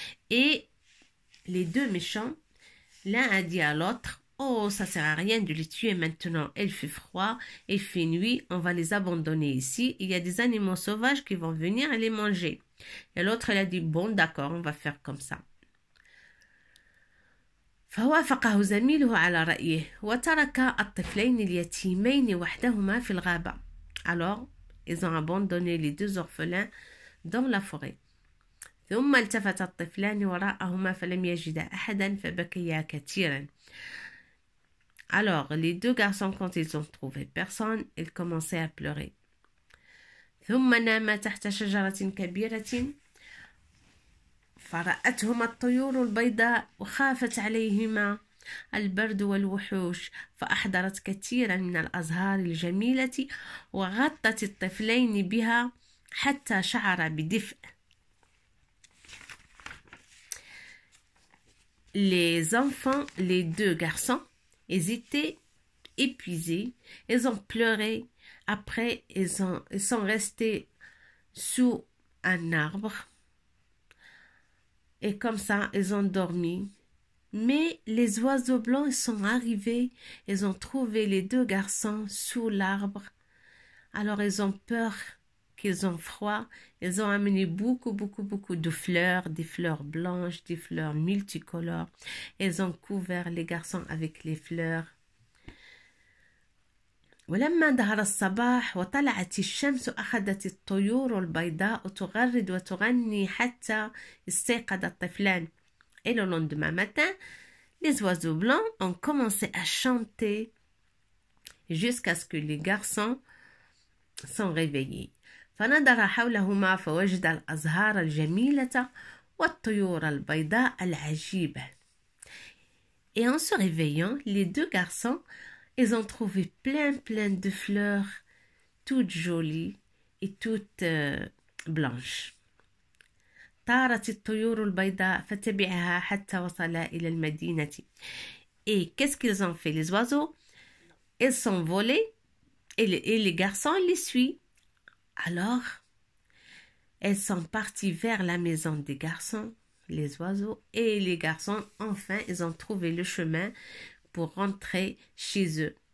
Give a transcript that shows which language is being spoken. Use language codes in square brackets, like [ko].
[fr] Et les deux méchants, l'un a dit à l'autre: oh, ça sert à rien de les tuer maintenant, il fait froid, il fait nuit, on va les abandonner ici, il y a des animaux sauvages qui vont venir et les manger. Et l'autre, il a dit: bon, d'accord, on va faire comme ça. [ar] فوافقه زميله على رأيه وترك الطفلين اليتيمين وحدهما في الغابة. [fr] Alors, ils ont abandonné les deux orphelins dans la forêt. [ar] ثم التفت الطفلان وراءهما فلم يجدا أحدا فبكيا كثيرا. [fr] Alors, les deux garçons, quand ils ont trouvé personne, ils commençaient à pleurer. [ar] ثم ناما تحت شجرة كبيرة فرأتهما الطيور البيضاء وخافت عليهما البرد والوحوش فأحضرت كثيرا من الأزهار الجميلة وغطت الطفلين بها حتى شعر بدفء. [fr] Les enfants, les deux garçons, ils étaient épuisés, ils ont pleuré. Après, ils sont restés sous un arbre. Et comme ça, ils ont dormi. Mais les oiseaux blancs ils sont arrivés. Ils ont trouvé les deux garçons sous l'arbre. Alors, ils ont peur qu'ils ont froid. Ils ont amené beaucoup de fleurs, des fleurs blanches, des fleurs multicolores. Ils ont couvert les garçons avec les fleurs. [ar] ولما ظهر الصباح وطلعت الشمس أخذت الطيور البيضاء تغرد وتغني حتى استيقظ الطفلان. [fr] Et le lendemain matin, les oiseaux blancs ont commencé à chanter jusqu'à ce que les garçons sont réveillés. [ar] فنظر حولهما فوجد الأزهار الجميلة والطيور البيضاء العجيبة. [fr] Et en se réveillant, les deux garçons ils ont trouvé plein de fleurs, toutes jolies et toutes blanches. [ar] طارت الطيور البيضاء فتبعها حتى وصلا إلى المدينة. [fr] Et qu'est-ce qu'ils ont fait les oiseaux? Ils sont volés et les garçons les suivent. Alors, elles sont parties vers la maison des garçons, les oiseaux, et les garçons, enfin, ils ont trouvé le chemin pour rentrer chez eux.